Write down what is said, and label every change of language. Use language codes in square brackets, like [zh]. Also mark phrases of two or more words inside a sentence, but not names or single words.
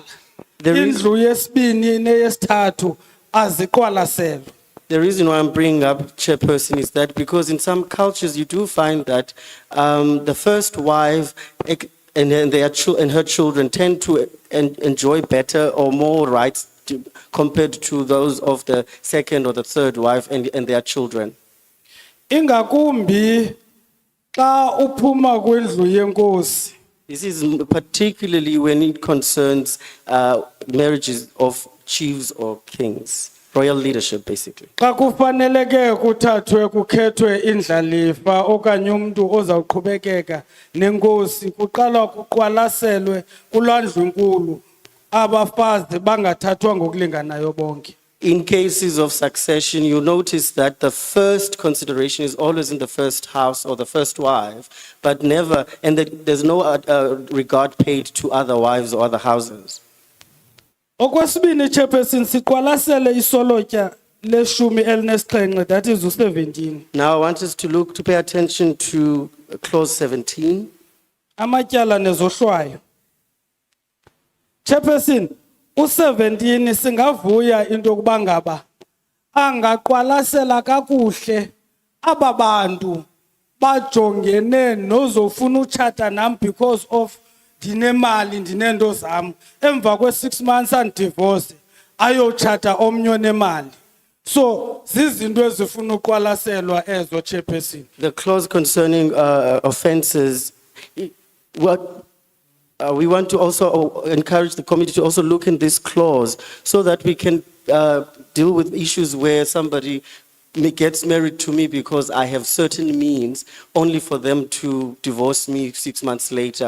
[xh] Indlu yesibini neyesithathu aziqwalaselwa. [en] The reason why I'm bringing up chairperson is that because in some cultures you do find that the first wife and her children tend to enjoy better or more rights compared to those of the second or the third wife and their children. [xh] Ingakumbi xa uphuma kwendlu yenkosi. [en] This is particularly when it concerns marriages of chiefs or kings, royal leadership basically. [xh] Xa kufaneleke kuthathwe kukhethwe indlalifa okanye umuntu ozawuqhubekeka nenkosi kuqala kuqwalaselwe kulaa ndlu enkulu abafazi bangathathwa ngokulinganayo bonke. [en] In cases of succession, you notice that the first consideration is always in the first house or the first wife, but never, and there's no regard paid to other wives or other houses. [xh] Okwesibini chairperson siqwalasele isolotya leshumi elinesixhenxe, [en] that is u17. Now I want us to pay attention to clause 17. [xh] Amatyala nezohlwayo. Chairperson, u17 singavuya into yokuba ngaba angaqwalasela kakuhle ababantu bajongene nozofuna utshata nam [en] because of [xh] ndinemali ndinento zam emva kwe6 months and divorce ayotshata omnye onemali. So zizinto ezifuna uqwalaselwa ezo chairperson. [en] The clause concerning offences, we want to also encourage the committee to also look in this clause so that we can deal with issues where somebody gets married to me because I have certain means only for them to divorce me 6 months later.